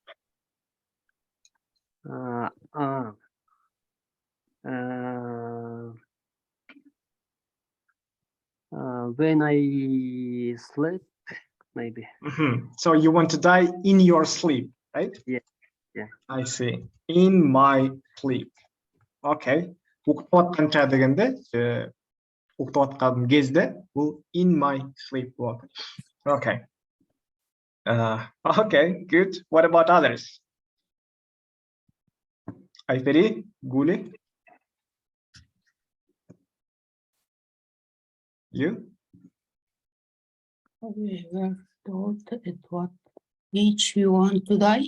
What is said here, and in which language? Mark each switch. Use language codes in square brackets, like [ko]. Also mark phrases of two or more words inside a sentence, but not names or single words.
[en] When I sleep, maybe. So you want to die in your sleep, right? Yeah. Yeah. I see. In my sleep. Okay. [ky] Уктап атканча дегенде, уктап аткан кезде бул [en] in my sleep [ky] болот. [en] Okay. Okay, good. What about others? Ayferi, Guli? You? We were told at what age you want to die.